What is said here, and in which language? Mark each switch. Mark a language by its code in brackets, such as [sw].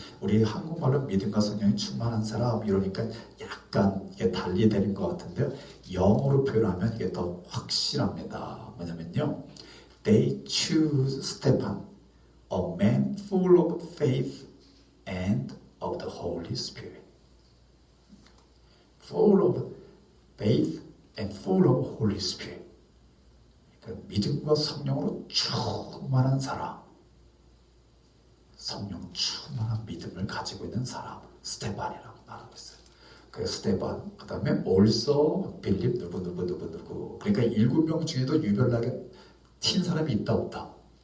[ko] 우리 한국말로 믿음과 성령이 충만한 사람 이러니까 약간 이게 달리 되는 것 같은데요. 영어로 표현하면 이게 더 확실합니다. 뭐냐면요, [en] They choose Stephen, a man full of faith and of the Holy Spirit. Full of faith and full of Holy Spirit. [ko] 그 믿음과 성령으로 충만한 사람, 성령 충만한 믿음을 가지고 있는 사람, 스테반이라고 말하고 있어요. 그 스테반, 그 다음에 올소, 빌립, 누구. 그러니까 7명 중에도 유별나게 튄 사람이 있다 없다?